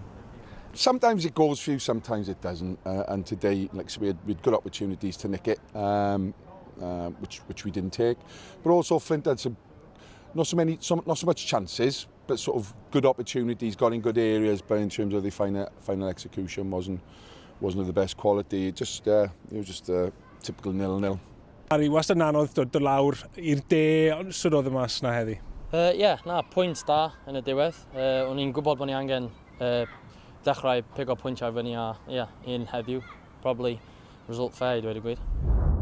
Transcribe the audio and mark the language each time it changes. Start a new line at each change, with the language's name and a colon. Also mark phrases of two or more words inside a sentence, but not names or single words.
English: Sometimes it goes for you, sometimes it doesn't. And today, like we had good opportunities to nick it, which we didn't take. But also Fflint had not so much chances, but sort of good opportunities, got in good areas, but in terms of the final execution wasn't of the best quality. It was just a typical 0-0.
Welsh: Barri, wastad yn anodd dod lawr i'r de, ond sydd oedd y mas na heddi? Pwynt da yn y diwedd. O'n i'n gwybod bod ni angen dechrau pigo pwyntiau fyny a un heddiw.
English: Probably result fair,
Welsh: dweud y gwir.